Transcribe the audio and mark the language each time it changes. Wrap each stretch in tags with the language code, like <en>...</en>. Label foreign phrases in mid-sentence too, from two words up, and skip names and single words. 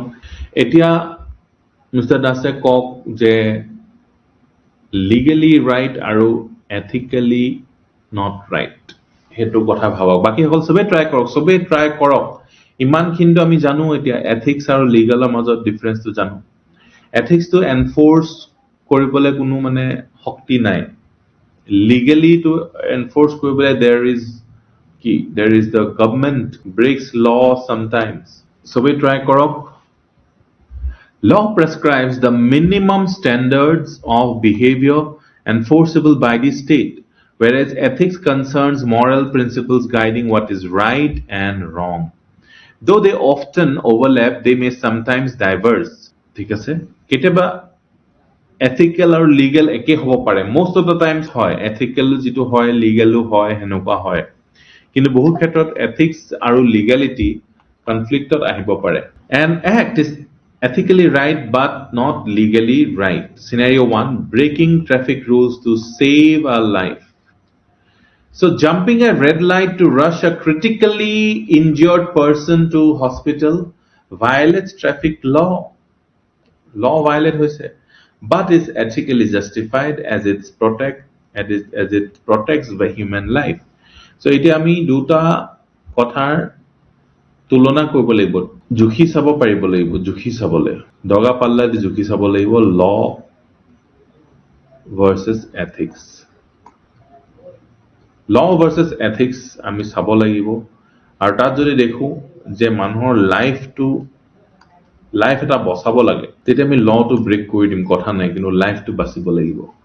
<as>এতিয়া মিষ্টাৰ দাসে কওক যে</as> <en>legally right</en> <as>আৰু</as> <en>ethically not right,</en> <as>সেইটো কথা ভাবক। বাকীসকল চবেই ট্ৰাই কৰক, চবেই ট্ৰাই কৰক। ইমানখিনিতো আমি জানো এতিয়া এথিক্স আৰু লিগেলৰ মাজত ডিফাৰেন্সটো জানো। এথিক্সটো এনফৰ্চ কৰিবলৈ কোনো মানে শক্তি নাই,</as> <en>legally to enforce</en> <as>কৰিবলৈ</as> <en>there is the government breaks law sometimes.</en> <as>চবেই ট্ৰাই কৰক।</as> <en>Law prescribes the minimum standards of behavior enforceable by the state, whereas ethics concerns moral principles guiding what is right and wrong. Though they often overlap, they may sometimes diverge.</en> <as>ঠিক আছে, কেতিয়াবা এথিকেল আৰু লিগেল একে হ'ব পাৰে,</as> <en>most of the times</en> <as>হয়, এথিকেল যিটো হয় লিগেলো হয়, সেনেকুৱা হয়। কিন্তু বহু ক্ষেত্ৰত এথিক্স আৰু লিগেলিটি কনফ্লিক্টত আহিব পাৰে।</as> <en>An act is ethically right but not legally right. Scenario 1, breaking traffic rules to save a life. So jumping a red light to rush a critically injured person to hospital violates traffic law. Law violate hoise, but is ethically justified as it protects the human life.</en> <as>So এতিয়া আমি দুটা কথাৰ তুলনা কৰিব লাগিব, জুখি চাব পাৰিব লাগিব, জুখি চাবলৈ দগা পাল্লা দি জুখি চাব লাগিব,</as> <en>law versus ethics. law versus ethics</en> <as>আমি চাব লাগিব, আৰু তাত যদি দেখো যে মানুহৰ লাইফ এটা বচাব লাগে, তেতিয়া আমি লটো ব্ৰেক কৰি দিম, কথা নাই, কিন্তু লাইফটো বাচিব লাগিব।</as>